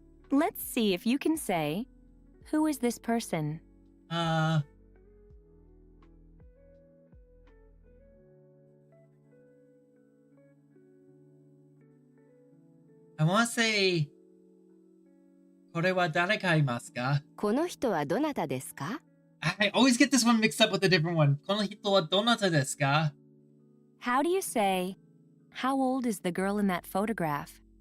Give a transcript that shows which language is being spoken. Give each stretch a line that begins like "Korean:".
English: Let's see if you can say, who is this person? I want to say,
Japanese: これは誰かいますか? この人はどなたですか?
English: I always get this one mixed up with a different one.
Japanese: この人はどなたですか?
English: How do you say, how old is the girl in that photograph?